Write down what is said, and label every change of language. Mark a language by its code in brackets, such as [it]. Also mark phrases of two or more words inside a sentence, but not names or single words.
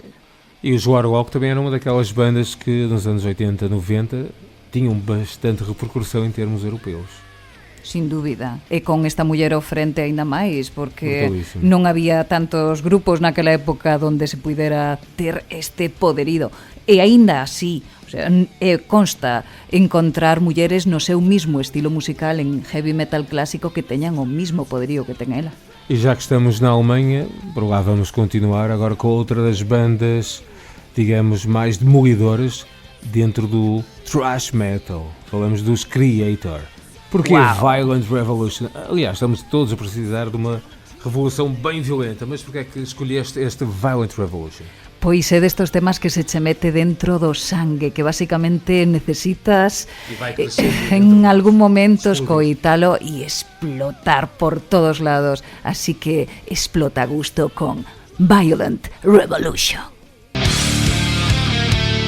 [pt] E os Warlock também eram uma daquelas bandas que nos anos 80, 90 tinham bastante repercussão em termos europeus. [gl] Sin dúbida, e con esta muller ao frente aínda máis, porque non había tantos grupos naquela época onde se pudera ter este poderido. E aínda así, o sea, consta encontrar mulleres no seu mismo estilo musical en [en] heavy metal [gl] clásico que teñan o mismo poderío que ten ela. [pt] E já que estamos na Alemanha, por lá vamos continuar agora com outra das bandas, digamos, mais demolidoras dentro do [en] thrash metal. [pt] Falamos dos Kreator. Porque Violent Revolution? Aliás, estamos todos a precisar de uma revolução bem violenta, mas porquê é que escolheste este Violent Revolution? [gl] Pois é destos temas que se che mete dentro do sangue, que basicamente necesitas en algún momento escoitalo e explotar por todos lados. Así que explota a gusto con Violent Revolution.